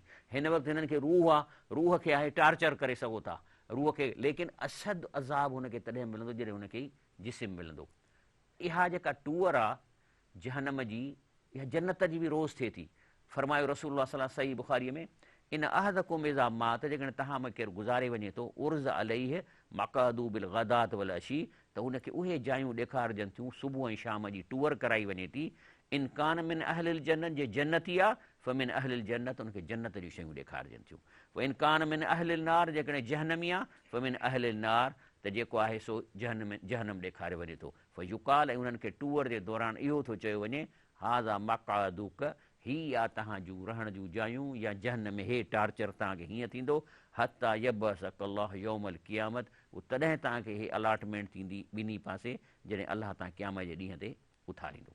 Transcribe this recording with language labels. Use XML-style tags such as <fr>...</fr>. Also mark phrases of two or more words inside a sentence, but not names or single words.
<sd>हिन वक़्तु हिननि खे रूह आहे, रूह खे आहे टार्चर करे सघो था रूह खे, लेकिन अशद अज़ाब हुनखे तॾहिं मिलंदो जॾहिं हुनखे जिस्म मिलंदो। इहा जेका टूअर आहे जहन्नम जी, इहा जन्नत जी बि रोज़ थिए थी। फरमायो रसूलुल्लाह</sd> <ar>صلى الله عليه وسلم</ar> <sd>सही बुख़ारीअ में</sd> <ar>إن أحدكم إذا مات,</ar> <sd>जेकॾहिं तव्हां में केरु गुज़ारे वञे थो</sd> <ar>عرض عليه مقعده بالغداة والعشي,</ar> <sd>त हुनखे उहे जायूं ॾेखारजनि थियूं सुबुह ऐं शाम जी टूअर कराई वञे थी।</sd> <ar>إن كان من أهل الجنة,</ar> <sd>जे जन्नती आहे</sd> <ar>فمن أهل الجنة,</ar> <sd>हुनखे जन्नत जूं शयूं ॾेखारजनि थियूं।</sd> <ar>پوءِ إن كان من أهل النار,</ar> <sd>जेकॾहिं जहन्नमी आहे</sd> <ar>فمن أهل النار,</ar> <sd>त जेको आहे सो जहन्नम ॾेखारे वञे थो। फ़युकाल, ऐं उन्हनि खे टूअर जे दौरान इहो थो चयो वञे</sd> <ar>هذا مقعدك,</ar> <sd>ही आहे तव्हां जूं रहण जूं जायूं या जहन्नम में हे टार्चर तव्हांखे हीअं थींदो।</sd> <ar>حتى يبعثك الله يوم القيامة,</ar> <sd>उहो तॾहिं तव्हांखे हे अलाटमेंट थींदी ॿिन्ही पासे जॾहिं अलाह तव्हां क़यामत जे ॾींहं ते उथारींदो।</sd>